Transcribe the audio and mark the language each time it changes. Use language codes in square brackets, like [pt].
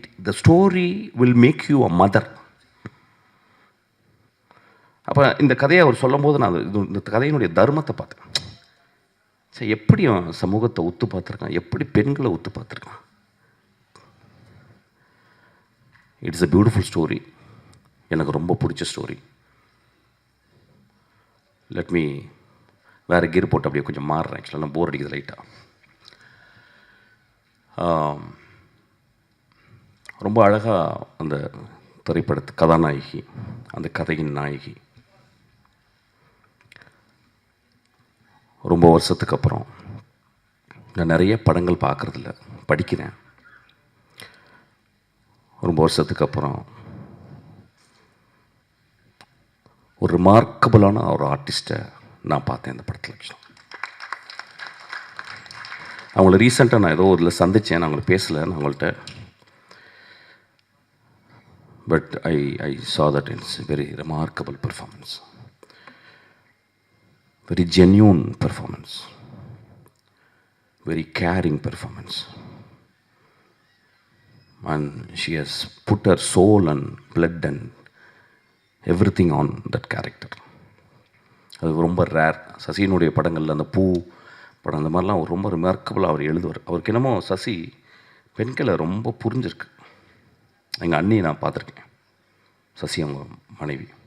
[en] The story will make you a mother. [ta] அப்போ இந்த கதையை அவர் சொல்லும்போது நான் இந்த கதையினுடைய தர்மத்தை பார்த்தேன். சரி, எப்படி அவன் சமூகத்தை ஒத்து பார்த்துருக்கான், எப்படி பெண்களை ஒத்து பார்த்துருக்கான். [en] It's a beautiful story. [ta] எனக்கு ரொம்ப பிடிச்ச ஸ்டோரி. [en] let me [ta] வேறு கீர் போட்டு அப்படியே கொஞ்சம் மாறுறேன். ஆக்சுவலாக நான் போர் அடிக்குது லைட்டாக. ரொம்ப அழகாக அந்த திரைப்படத்து கதாநாயகி, அந்த கதையின் நாயகி, ரொம்ப வருஷத்துக்கு அப்புறம் நான் நிறைய படங்கள் பார்க்குறதில்ல, படிக்கிறேன். ரொம்ப வருஷத்துக்கு அப்புறம் ஒரு ரிமார்க்கபிளான ஒரு ஆர்டிஸ்ட்டை நான் பார்த்தேன் இந்த படத்தில். அவங்கள ரீசெண்டாக நான் ஏதோ ஒரு சந்தித்தேன். நான் அவங்களை பேசலை நான் அவங்கள்ட்ட. [en] But I saw that it's a very remarkable performance. Very genuine performance. Very caring performance. And she has put her soul and blood and everything on that character. [ta] அது ரொம்ப ரேர். சசியினுடைய படங்களில் அந்த பூ படம் அந்த மாதிரிலாம் ரொம்ப ரிமார்க்கபிளாக அவர் எழுதுவார். அவருக்கு என்னமோ சசி பெண்களை ரொம்ப புரிஞ்சிருக்கு. எங்கள் அண்ணியை நான் பார்த்துருக்கேன், சசி அவங்க மனைவி.